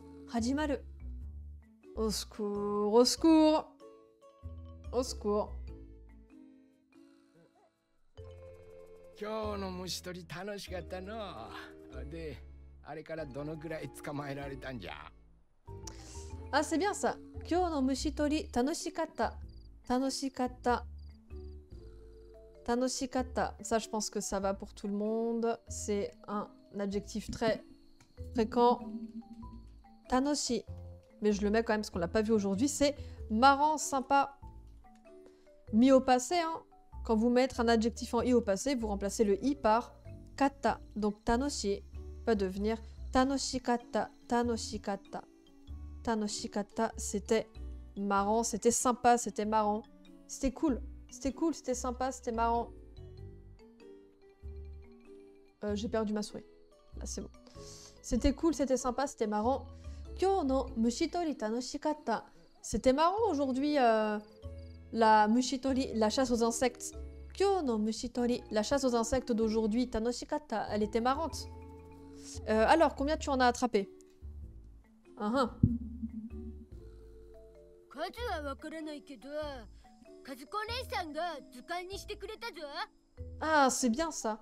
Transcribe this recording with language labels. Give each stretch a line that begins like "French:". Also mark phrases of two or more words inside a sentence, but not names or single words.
French: Hajimaru. Au secours, au secours. Au secours. Ah, c'est bien ça.
Japanese: 今日の虫取り楽しかった. 楽しかった。楽しかった.
French: Ça, je pense que ça va pour tout le monde. C'est un adjectif très fréquent.
Japanese: Tanoshi.
French: Mais je le mets quand même parce qu'on l'a pas vu aujourd'hui. C'est marrant, sympa. Mis au passé, hein. Quand vous mettez un adjectif en i au passé, vous remplacez le i par kata. Donc tanoshi va devenir tanoshikatta.
Japanese: Tanoshikatta. Tanoshikatta,
French: c'était marrant, c'était sympa, c'était marrant. C'était cool, c'était sympa, c'était marrant. J'ai perdu ma souris. Là, c'est bon. C'était cool, c'était sympa, c'était marrant.
Japanese: 今日の虫取り楽しかった.
French: C'était marrant aujourd'hui, la mushitori, la chasse aux insectes.
Japanese: 今日の虫取り,
French: la chasse aux insectes d'aujourd'hui, tanoshikatta, elle était marrante. Alors, combien tu en as attrapé? Ah, c'est bien ça.